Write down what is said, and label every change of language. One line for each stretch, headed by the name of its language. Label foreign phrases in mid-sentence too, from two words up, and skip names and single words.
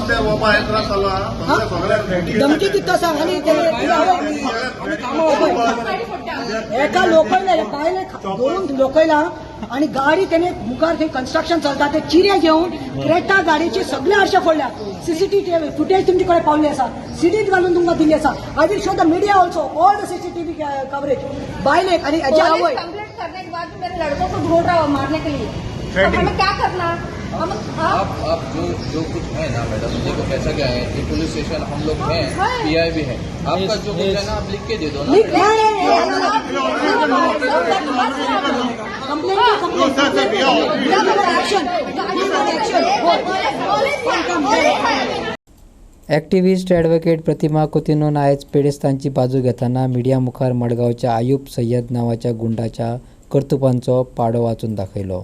Konkani: धमकी दिता सांग आनी एका लोकयले बायले दोन लोकयला आनी गाडी तेणे मुखार थंय कन्स्ट्रक्शन चलता ते चिरे घेवन क्रेटा गाडयेचे सगळे आरशे फोडल्या.
English: CCTV footage
Konkani: तुमचे कडेन पावल्ली आसा. सीडीत घालून तुमकां दिल्ली आसा.
English: I will show the media also all the CCTV coverage.
Konkani: बायलेक आनी हेजे आवय
Hindi: कंप्लेंट करने के बाद मेरे लड़कों को ढूंढ रहा हो मारने के लिए. तो हमें क्या करना? आप जो कुछ है ना मैडम देखो कैसा क्या है ये
English: police station
Hindi: हम लोग हैं पीआई भी है आपका जो कुछ है ना आप लिख के दे दो ना.
English: activist advocate
Konkani: प्रतिमा कुतिनोन आयज पेडेस्तांची बाजू घेताना मिडिया मुखार मडगांवच्या आयूब सय्यद नांवाच्या गुंडाच्या कर्तुपांचो पाडो वाचून दाखयलो.